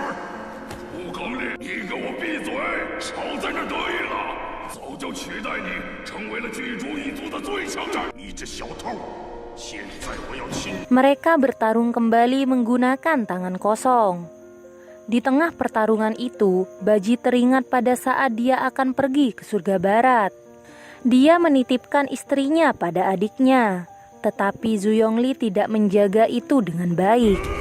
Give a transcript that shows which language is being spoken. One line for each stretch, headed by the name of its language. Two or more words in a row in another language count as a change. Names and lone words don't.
Chinese: 吴刚烈，你给我闭嘴！少在这得意了，早就取代你成为了巨猪一族的最强战。你这小偷，现在我要亲。
Indonesian: Mereka bertarung kembali menggunakan tangan kosong. Di tengah pertarungan itu, Baji teringat pada saat dia akan pergi ke surga barat. Dia menitipkan istrinya pada adiknya. Tetapi Zhu Yongli tidak menjaga itu dengan baik.